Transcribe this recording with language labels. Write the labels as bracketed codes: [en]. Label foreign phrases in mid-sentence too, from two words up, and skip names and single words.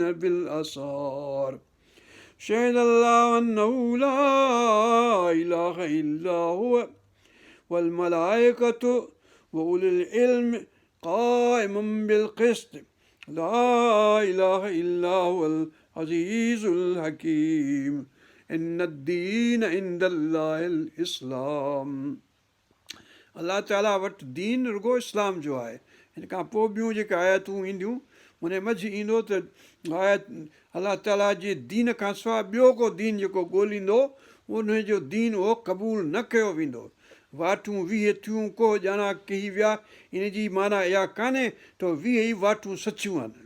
[ar] بالأسحار شهد الله أنه لا إله إلا هو والملائكة وأولي العلم قائما بالقسط لا إله إلا هو العزيز الحكيم إن الدين عند الله الإسلام [sd] अलाह ताला वटि दीन रुगो इस्लाम जो आहे। हिन खां पोइ ॿियूं जेके आयतूं ईंदियूं उन मंझि ईंदो त आयत अलाह ताला जे दीन खां सवाइ ॿियो को दीन जेको ॻोल्हींदो उनजो दीन उहो क़बूलु न कयो वेंदो। वाटूं 20 थियूं को ॼणा कही विया, इन जी माना इहा कान्हे त 20 ई वाटूं सचियूं आहिनि।